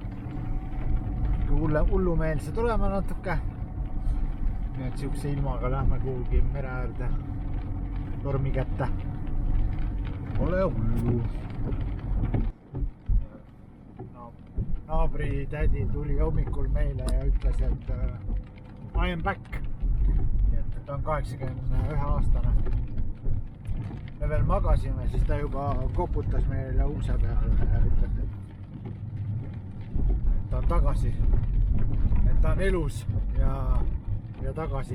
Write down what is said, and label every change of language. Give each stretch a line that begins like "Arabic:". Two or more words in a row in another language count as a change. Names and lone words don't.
Estonian: Hullumeelsed olema natuke. Nii et siukse ilmaga lähme kuhugi mere äärde tormi kätte. Ole hullu. Naabri tädi tuli hommikul meile ja ütles, et
English: I am back.
Estonian: Nii et ta on 81 aastane. Me veel magasime, siis ta juba koputas meile ukse peale ja ütles, et ta on tagasi. Et ta on elus ja tagasi.